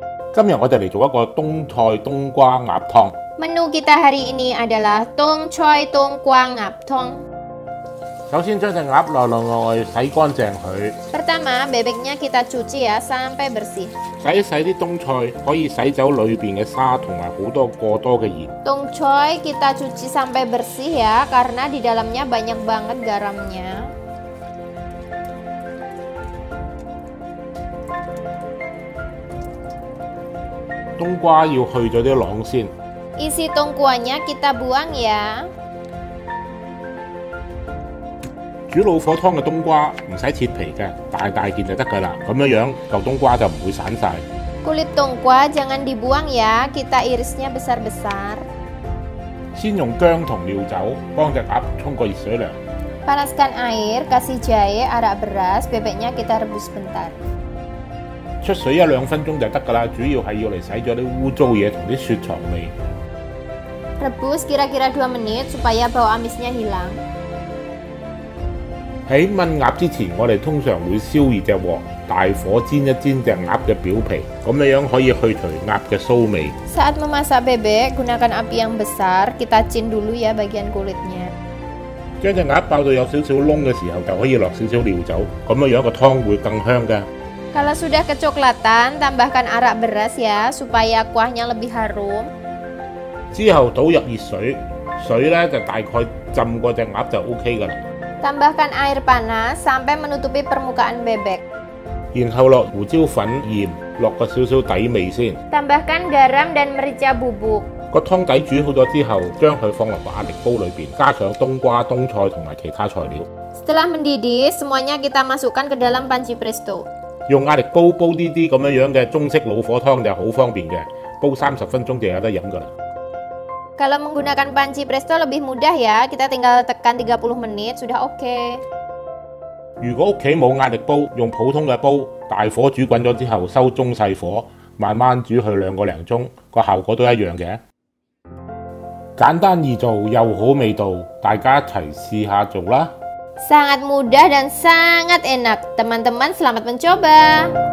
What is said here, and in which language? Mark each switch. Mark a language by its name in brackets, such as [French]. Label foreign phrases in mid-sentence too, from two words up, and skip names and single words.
[Cantonese] 今日我哋嚟做一個冬菜冬瓜鴨湯。 [Indonesian] Menu kita hari ini adalah tong choy tong kwa ngap tong. [Cantonese] 首先將隻鴨內外洗乾淨佢， [Indonesian] Pertama, bebeknya kita cuci ya sampai bersih. [Cantonese] 洗一洗啲冬菜，可以洗走裏邊嘅沙同埋好多過多嘅鹽。 [Indonesian] Tong choy kita cuci sampai bersih ya, karena di dalamnya banyak banget garamnya. [Cantonese] 冬瓜要去咗啲囊先， [Indonesian] Isi tongkuanya kita buang ya. [Cantonese] 煮老火湯嘅冬瓜唔使切皮嘅，大件就得㗎啦。咁樣嚿冬瓜就唔會散晒。 [Indonesian] Kulit tongkwa jangan dibuang ya, kita irisnya besar-besar. [Cantonese] 先用薑同料酒幫隻鴨沖個熱水涼， [Indonesian] Panaskan air, kasih jahe, arak beras, bebeknya kita rebus bentar. [Cantonese] 出水1-2分鐘就得㗎啦。主要係要嚟洗咗啲污糟嘢同啲雪藏味。 [Indonesian] Rebus kira-kira 2 menit supaya bau amisnya hilang. [Cantonese] 喺炆鴨之前，我哋通常會燒熱隻鑊，大火煎一煎隻鴨嘅表皮，咁樣可以去除鴨嘅騷味。 [Indonesian] Saat memasak bebek, gunakan api yang besar, kita cin dulu ya bagian kulitnya. [Cantonese] 將隻鴨爆到有少少窿嘅時候，就可以落少少料酒，咁樣個湯會更香㗎。 [Indonesian] Kalau sudah kecoklatan, tambahkan arak beras ya, supaya kuahnya lebih harum. [Cantonese] 之後倒入熱水，水咧就大概浸過隻鴨就 OK 㗎啦。 [Indonesian] Tambahkan air panas sampai menutupi permukaan bebek. [Cantonese] 然後落胡椒粉、鹽，落個少少底味先。 [Indonesian] Tambahkan garam dan merica bubuk. [Cantonese] 個湯底煮好咗之後，將佢放落個壓力煲裏邊，加上冬瓜、冬菜同埋其他材料。 [Indonesian] Setelah mendidih, semuanya kita masukkan ke dalam panci presto. [Cantonese] 用壓力煲煲呢啲咁樣嘅中式老火湯就好方便嘅，煲30分鐘就有得飲㗎啦。 [Indonesian] Kalau menggunakan panci presto lebih mudah ya, kita tinggal tekan 30 menit sudah oke. [Cantonese] 如果屋企冇壓力煲，用普通嘅煲，大火煮滾咗之後，收中細火，慢慢煮去2個零鐘，個效果都一樣嘅。簡單易做又好味道，大家一齊試下做啦！ [Indonesian] Sangat mudah dan sangat enak. Teman-teman selamat mencoba.